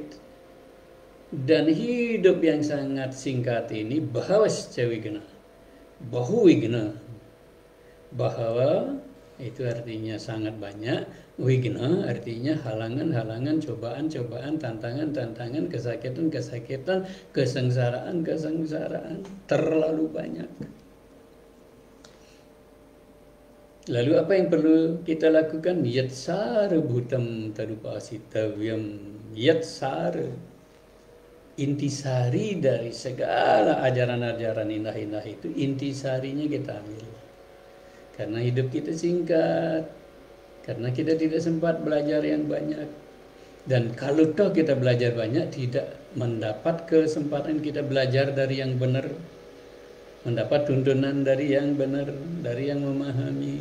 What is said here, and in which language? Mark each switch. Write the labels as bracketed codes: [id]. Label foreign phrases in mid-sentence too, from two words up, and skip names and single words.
[id] Dan hidup yang sangat singkat ini bahwa bahwa itu artinya sangat banyak. Wigna artinya halangan-halangan, cobaan-cobaan, tantangan-tantangan, kesakitan-kesakitan, kesengsaraan-kesengsaraan, terlalu banyak. Lalu apa yang perlu kita lakukan? [sa] Yatsara bhutam tadupasitavyam. [id] Yatsara, intisari dari segala ajaran-ajaran indah-indah itu, intisarinya kita ambil. Karena hidup kita singkat, karena kita tidak sempat belajar yang banyak. Dan kalau toh kita belajar banyak, tidak mendapat kesempatan kita belajar dari yang benar, mendapat tuntunan dari yang benar, dari yang memahami.